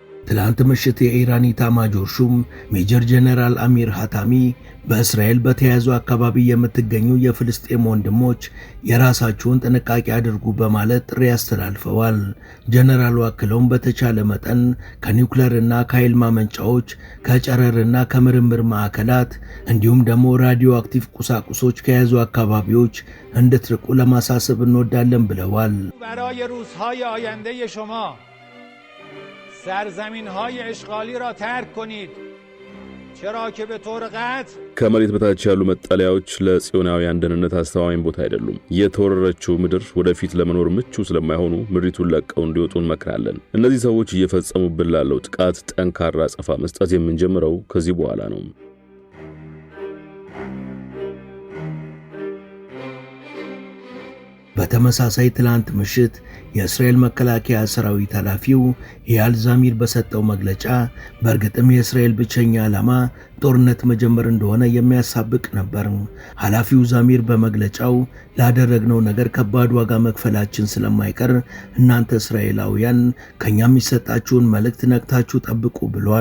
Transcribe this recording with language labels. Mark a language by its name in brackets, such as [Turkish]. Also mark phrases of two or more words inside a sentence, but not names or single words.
[Amharic] ትላንት ምሽት የኢራን ኢታማዦር ሹም ሜጀር ጀነራል አሚር ሐታሚ በእስራኤል በተያዙ አካባቢ የምትገኙ የፍልስጤም ወንድሞች የራሳችሁን ጥንቃቄ አድርጉ በማለት ጥሪ አስተላልፈዋል። ጀነራሉ አክለውም በተቻለ መጠን ከኒውክሌርና ከኃይል ማመንጫዎች፣ ከጨረርና ከምርምር ማዕከላት እንዲሁም ደግሞ ራዲዮ አክቲቭ ቁሳቁሶች ከያዙ አካባቢዎች እንድትርቁ ለማሳሰብ እንወዳለን ብለዋል። [Persian] سرزمین‌های اشغالی را ترک کنید چرا که به طور قطع [Amharic] ከመሬት በታች ያሉ መጠለያዎች ለጽዮናውያን ደህንነት አስተማማኝ ቦታ አይደሉም። የተወረረችው ምድር ወደፊት ለመኖር ምቹ ስለማይሆኑ ምድሪቱን ለቀው እንዲወጡ እንመክራለን። እነዚህ ሰዎች እየፈጸሙብን ላለው ጥቃት ጠንካራ አጸፋ መስጠት የምንጀምረው ከዚህ በኋላ ነው። በተመሳሳይ ትላንት ምሽት የእስራኤል መከላከያ ሰራዊት ኃላፊው ኢያል ዛሚር በሰጠው መግለጫ በእርግጥም የእስራኤል ብቸኛ ዓላማ ጦርነት መጀመር እንደሆነ የሚያሳብቅ ነበር። ኃላፊው ዛሚር በመግለጫው ላደረግነው ነገር ከባድ ዋጋ መክፈላችን ስለማይቀር እናንተ እስራኤላውያን ከኛ የሚሰጣችሁን መልእክት ነቅታችሁ ጠብቁ ብሏል።